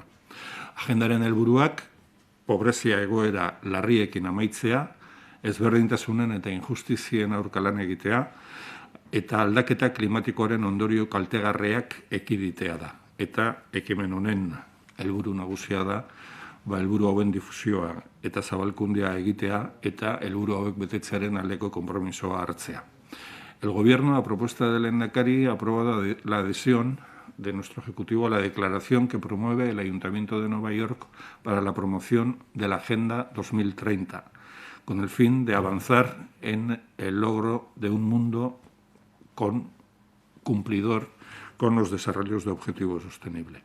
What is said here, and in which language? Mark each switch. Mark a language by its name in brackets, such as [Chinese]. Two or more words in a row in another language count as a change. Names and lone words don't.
[Basque] Agendaren helburuak pobrezia egoera larriekin amaitzea, ezberdintasunen eta injustizien aurka lan egitea, eta aldaketa klimatikoaren ondorio kaltegarriak ekiditea da. Eta ekimen honen helburu nagusia da, helburu hauen difusioa eta zabalkundea egitea eta helburu hauek betetzearen aldeko konpromisoa hartzea. [Spanish] El Gobierno, a propuesta del Lehendakari, ha aprobado la adhesión de nuestro Ejecutivo a la declaración que promueve el Ayuntamiento de Nueva York para la promoción de la Agenda 2030, con el fin de avanzar en el logro de un mundo cumplidor con los desarrollos de objetivo sostenible.